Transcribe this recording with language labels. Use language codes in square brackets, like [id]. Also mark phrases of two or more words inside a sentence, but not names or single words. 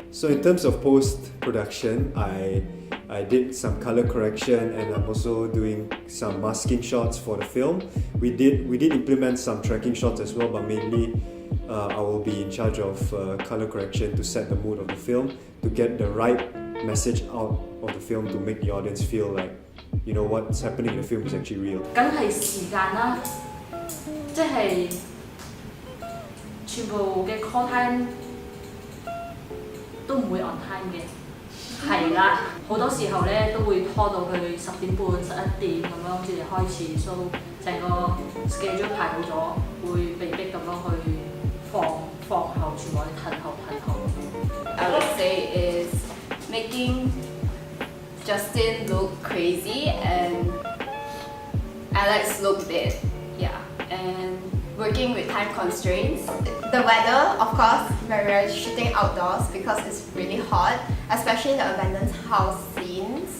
[en] So in terms of post-production, I did some color correction, and I'm also doing some masking shots for the film. We did implement some tracking shots as well, but mainly I will be in charge of color correction to set the mood of the film, to get the right message out of the film, to make the audience feel like what's happening in the film is actually real. [yue] 梗係時間啦，即係全部嘅 [en] call time [yue] 都唔會 [en] on time [yue] 嘅，係啦，好多時候咧都會拖到去10點半、11點咁樣先至開始，所以成個 schedule 排好咗，會被逼咁樣去放後，全部去褪後。 [en] I would say is making Justin look crazy and Alex look dead. Yeah, and working with time constraints. The weather, of course, we're shooting outdoors because it's really hot, especially the abandoned house scenes.